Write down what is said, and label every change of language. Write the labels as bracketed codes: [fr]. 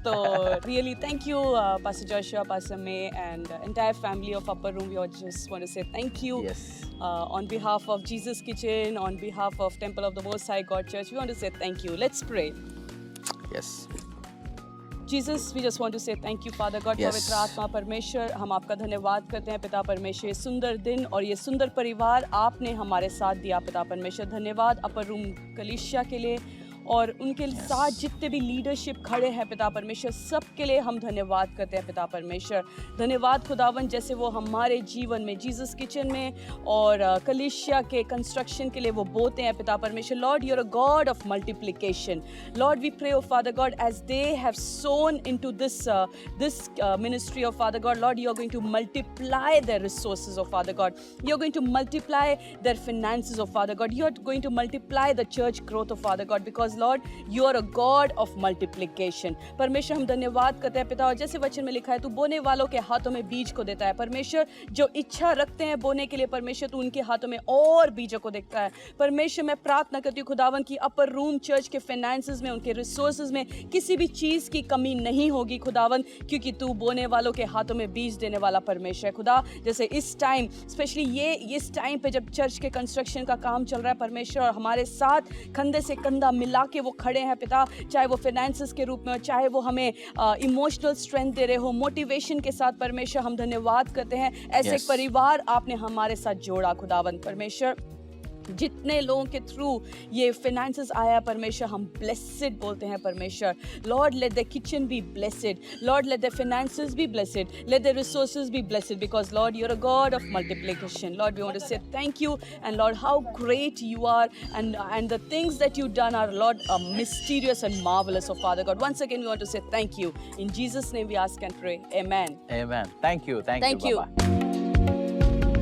[en] So really, thank you, Pastor Joshua, Pastor May, and entire family of Upper Room. We all just want to say thank you. Yes. On behalf of Jesus Kitchen, on behalf of Temple of the Most High God Church, we want to say thank you. Let's pray. Yes. Jesus, we just want to say thank you, Father God, Yes. [hi] पवित्र आत्मा परमेश्वर, हम आपका धन्यवाद करते हैं पिता परमेश्वर, ये सुंदर दिन और ये सुंदर परिवार आपने हमारे साथ दिया पिता परमेश्वर. धन्यवाद अपर रूम कलीसिया के लिए और उनके साथ जितने भी लीडरशिप खड़े हैं पिता परमेश्वर, सब के लिए हम धन्यवाद करते हैं पिता परमेश्वर. धन्यवाद खुदावन, जैसे वो हमारे जीवन में जीसस किचन में और कलीसिया के कंस्ट्रक्शन के लिए वो बोते हैं पिता परमेश्वर. [en] Lord, you are a God of multiplication. Lord, we pray, O Father God, as they have sown into this ministry, of Father God, Lord, you are going to multiply their resources, of Father God. You are going to multiply their finances, of Father God. You are going to multiply the church growth, of Father God, because Lord, you are a God of multiplication. [hi] परमेश्वर, हम धन्यवाद करते हैं पिता, और जैसे वचन में लिखा है, तू बोने वालों के हाथों में बीज को देता है. परमेश्वर, जो इच्छा रखते हैं बोने के लिए, परमेश्वर तू उनके हाथों में और बीजों को देखता है. परमेश्वर, मैं प्रार्थना करती हूँ खुदावन की अपर रूम चर्च के फाइनेंसेस में, उनके रिसोर्सेज में किसी भी चीज़ की कमी नहीं होगी खुदावन, क्योंकि तू बोने वालों के हाथों में बीज देने वाला परमेश्वर है. खुदा, जैसे इस टाइम, स्पेशली इस टाइम पे जब चर्च के कंस्ट्रक्शन का काम चल रहा है परमेश्वर, और हमारे साथ कंधे से कंधा मिला के वो खड़े हैं पिता, चाहे वो फाइनेंसेस के रूप में हो, चाहे वो हमें इमोशनल स्ट्रेंथ दे रहे हो, मोटिवेशन के साथ. परमेश्वर, हम धन्यवाद करते हैं, ऐसे एक परिवार आपने हमारे साथ जोड़ा खुदावन. परमेश्वर, जितने लोगों के थ्रू ये फाइनेंसेस आया परमेश्वर, हम ब्लेसेड बोलते हैं परमेश्वर. [en] Lord, let the kitchen be blessed. Lord, let the finances be blessed. Let the resources be blessed, because Lord, you are a God of multiplication. Lord, we want to say thank you, and Lord, how great you are, and the things that you've done are, Lord, mysterious and marvelous, of Father God. Once again, we want to say thank you. In Jesus' name we ask and pray. Amen. Amen. Thank you. Thank you. Baba.